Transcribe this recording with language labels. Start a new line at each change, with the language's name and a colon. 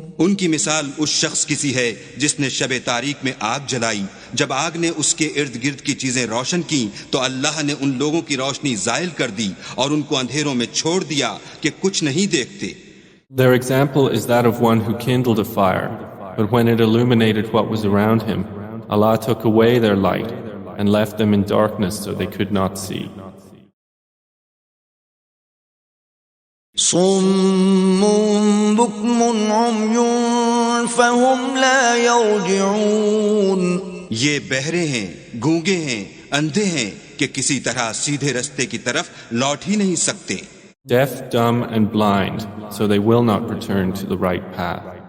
Urdu: ان کی مثال اس شخص کی سی ہے جس نے شب تاریک میں آگ جلائی جب آگ نے اس کے ارد گرد کی چیزیں روشن کی تو اللہ نے ان لوگوں کی روشنی زائل کر دی اور ان کو اندھیروں میں چھوڑ دیا کہ کچھ نہیں دیکھتے.
English: Their example is that of one who kindled a fire, but when it illuminated what was around him, Allah took away their light and left them in darkness so they could not see.
Arabic: صم بكم عمي فهم لا يرجعون.
Urdu: یہ بہرے ہیں، گونگے ہیں، اندھے ہیں کہ کسی طرح سیدھے رستے کی طرف لوٹ ہی نہیں سکتے.
English: Deaf, dumb, and blind, so they will not return to the right path.